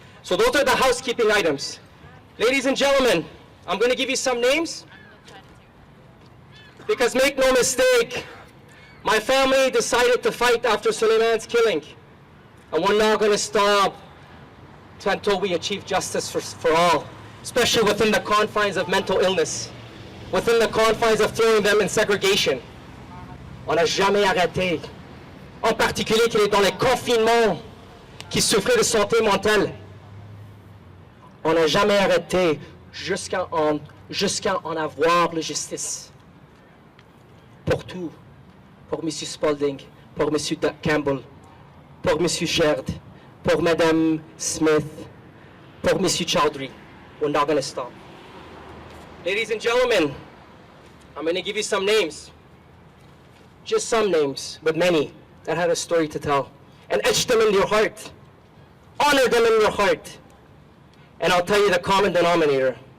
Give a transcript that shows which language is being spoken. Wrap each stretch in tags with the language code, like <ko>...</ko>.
<en>So those are the housekeeping items. Ladies and gentlemen, I'm going to give you some names, because make no mistake, my family decided to fight after Suleiman's killing, and we're not going to stop until we achieve justice for all, especially within the confines of mental illness, within the confines of throwing them in segregation.</en> <fr>On n'a jamais arrêté, en particulier qu'il est dans les confinements, qui souffrait de santé mentale. On n'a jamais arrêté jusqu'à en avoir la justice. Pour tout. Pour M. Spalding, pour M. Campbell, pour M. Sherd, pour Mme Smith, pour M.</fr> <en>Chowdhury. We're not going to stop. Ladies and gentlemen, I'm going to give you some names. Just some names, but many that had a story to tell. And etch them in your heart. Honor them in your heart. And I'll tell you the common denominator.</en>